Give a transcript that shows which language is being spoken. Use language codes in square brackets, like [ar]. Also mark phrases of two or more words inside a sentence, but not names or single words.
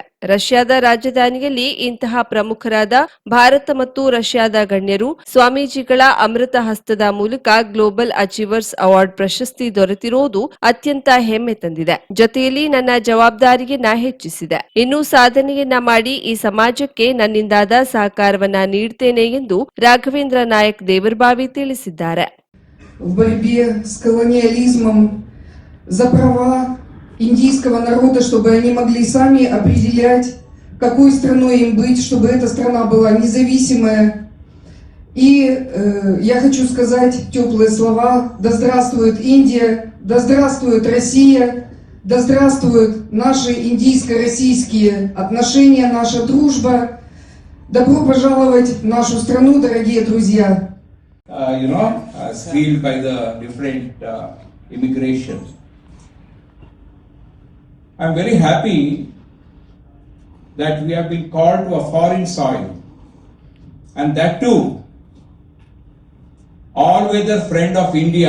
[kn] ರಷ್ಯಾದ ರಾಜಧಾನಿಯಲ್ಲಿ ಇಂತಹ ಪ್ರಮುಖರಾದ ಭಾರತ ಮತ್ತು ರಷ್ಯಾದ ಗಣ್ಯರು, ಸ್ವಾಮೀಜಿಗಳ ಅಮೃತ ಹಸ್ತದ ಮೂಲಕ ಗ್ಲೋಬಲ್ ಅಚೀವರ್ಸ್ ಅವಾರ್ಡ್ ಪ್ರಶಸ್ತಿ ದೊರೆತಿರುವುದು ಅತ್ಯಂತ ಹೆಮ್ಮೆ ತಂದಿದೆ. ಜೊತೆಯಲ್ಲಿ ನನ್ನ ಜವಾಬ್ದಾರಿಯನ್ನ ಹೆಚ್ಚಿಸಿದೆ. ಇನ್ನೂ ಸಾಧನೆಯನ್ನ ಮಾಡಿ ಈ ಸಮಾಜಕ್ಕೆ ನನ್ನಿಂದಾದ ಸಹಕಾರವನ್ನ ನೀಡುತ್ತೇನೆ ಎಂದು ರಾಘವೇಂದ್ರ ನಾಯಕ್ ದೇವರಬಾವಿ ತಿಳಿಸಿದ್ದಾರೆ. [ru] В борьбе с колониализмом за права индийского народа, чтобы они могли сами определять, какой страной им быть, чтобы эта страна была независимая. И я хочу сказать теплые слова: да здравствует Индия, да здравствует Россия, да здравствуют наши индийско-российские отношения, наша дружба. Добро пожаловать в нашу страну, дорогие друзья. [en] Sealed by the different immigration. I'm very happy that we have been called to a foreign soil, and that too, all-weather friend of India.